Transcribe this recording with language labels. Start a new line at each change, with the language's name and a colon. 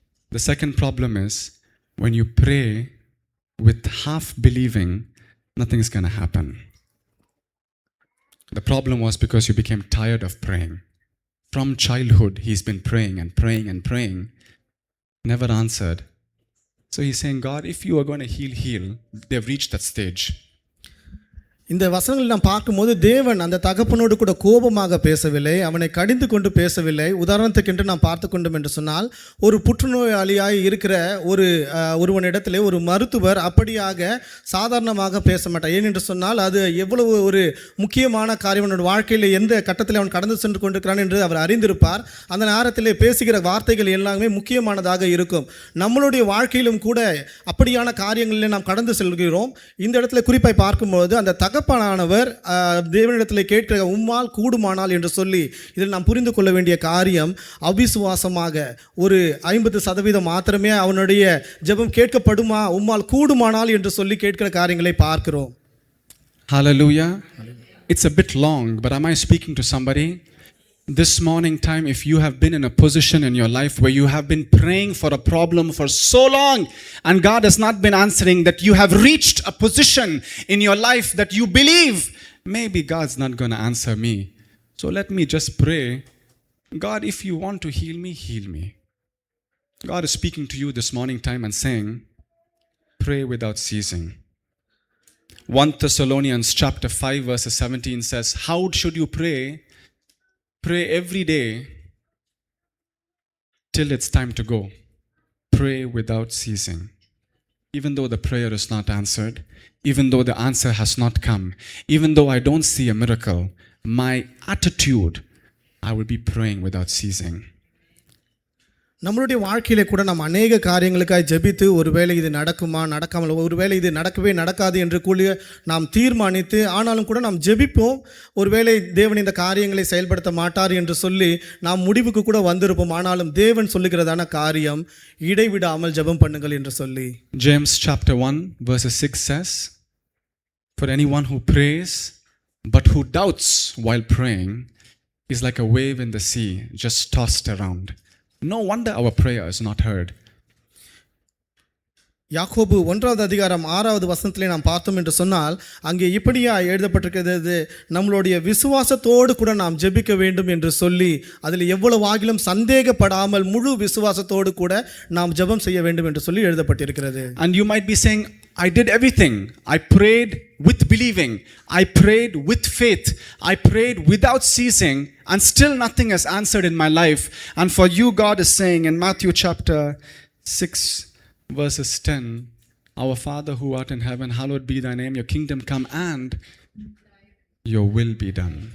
English: The second problem is when you pray with half believing, nothing's going to happen. The problem was because you became tired of praying. From childhood, he's been praying and praying and praying, never answered. So he's saying, "God, if you are going to heal, they've reached that stage."
Tamil: இந்த வசனங்கள் நாம் பார்க்கும்போது தேவன் அந்த தகப்பனோடு கூட கோபமாக பேசவில்லை, அவனை கடிந்து கொண்டு பேசவில்லை. உதாரணத்துக்கென்று நாம் பார்த்து கொண்டோம் என்று சொன்னால், ஒரு புற்றுநோயாளியாய் இருக்கிற ஒருவனிடத்திலே ஒரு மருத்துவர் அப்படியாக சாதாரணமாக பேச மாட்டார். ஏனென்று சொன்னால் அது எவ்வளவு ஒரு முக்கியமான காரியம், அவனோட வாழ்க்கையில் எந்த கட்டத்தில் அவன் கடந்து சென்று கொண்டிருக்கிறான் என்று அவர் அறிந்திருப்பார். அந்த நேரத்தில் பேசுகிற வார்த்தைகள் எல்லாமே முக்கியமானதாக இருக்கும். நம்மளுடைய வாழ்க்கையிலும் கூட அப்படியான காரியங்களில் நாம் கடந்து செல்கிறோம். இந்த இடத்துல குறிப்பாய் பார்க்கும்போது அந்த தகப்பனானவர் தேவனிடத்தில் கேட்கிற "உம்மால் கூடுமானால்" என்று சொல்லி, இதில் நாம் புரிந்து கொள்ள வேண்டிய காரியம், அவிசுவாசமாக ஒரு 50% மாத்திரமே அவனுடைய ஜெபம் கேட்கப்படுமா, உம்மால் கூடுமானால் என்று சொல்லி கேட்கிற காரியங்களை பார்க்கிறோம்.
English: Hallelujah. It's a bit long, but am I speaking to somebody? This morning time, if you have been in a position in your life where you have been praying for a problem for so long and God has not been answering, that you have reached a position in your life that you believe, maybe God's not going to answer me. So let me just pray, "God, if you want to heal me, heal me." God is speaking to you this morning time and saying, pray without ceasing. 1 Thessalonians chapter 5 verse 17 says, "How should you pray? Pray every day till it's time to go. Pray without ceasing." Even though the prayer is not answered, even though the answer has not come, even though I don't see a miracle, my attitude, I will be praying without ceasing.
Tamil: நம்மளுடைய வாழ்க்கையிலே கூட நாம் அநேக காரியங்களுக்காக ஜெபித்து, ஒருவேளை இது நடக்குமா நடக்காமல், ஒருவேளை இது நடக்கவே நடக்காது என்று கூடிய நாம் தீர்மானித்து, ஆனாலும் கூட நாம் ஜெபிப்போம். ஒருவேளை தேவன் இந்த காரியங்களை செயல்படுத்த மாட்டார் என்று சொல்லி நாம் முடிவுக்கு கூட வந்திருப்போம். ஆனாலும் தேவன் சொல்லுகிறதான காரியம், இடைவிடாமல் ஜெபம் பண்ணுங்கள் என்று சொல்லி.
English: James chapter 1 verse 6 says, "For anyone who prays but who doubts while praying is like a wave in the sea, just tossed around." No wonder our prayer is not heard.
Tamil: யாக்கோபு 1வது அதிகாரம் 6வது வசனத்திலே நாம் பார்த்தோம் என்று சொன்னால், அங்கே இப்படியா எழுதப்பட்டிருக்கிறது, நம்மளுடைய விசுவாசத்தோடு கூட நாம் ஜெபிக்க வேண்டும் என்று சொல்லி, அதில் எவ்வளவு ஆகிலும் சந்தேகப்படாமல் முழு விசுவாசத்தோடு கூட நாம் ஜெபம் செய்ய வேண்டும் என்று சொல்லி எழுதப்பட்டிருக்கிறது.
English: And you might be saying, "I did everything. I prayed with believing. I prayed with faith. I prayed without ceasing, and still nothing has answered in my life." And for you, God is saying in Matthew chapter 6 verses 10, "Our Father who art in heaven, hallowed be thy name. Your kingdom come, and your will be done."